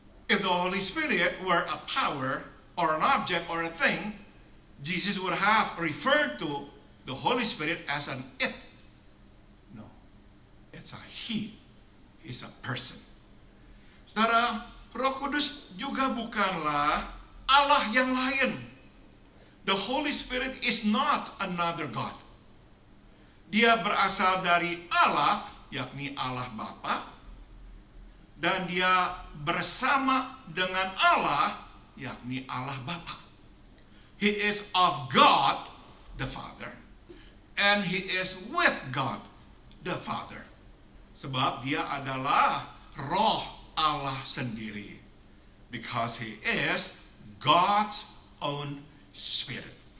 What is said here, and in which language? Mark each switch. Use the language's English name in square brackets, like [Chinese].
[English] If the Holy Spirit were a power or an object or a thing, Jesus would have referred to the Holy Spirit as an it. No, it's a He. He's a person. [Indonesian] Saudara, Roh Kudus juga bukanlah Allah yang lain. [English] The Holy Spirit is not another God. [Indonesian] Dia berasal dari Allah, yakni Allah Bapa, dan dia bersama dengan Allah, yakni Allah Bapa. [English] He is of God the Father, and he is with God the Father. [Indonesian] Sebab dia adalah roh Allah sendiri. [English] Because he is God's own Spirit.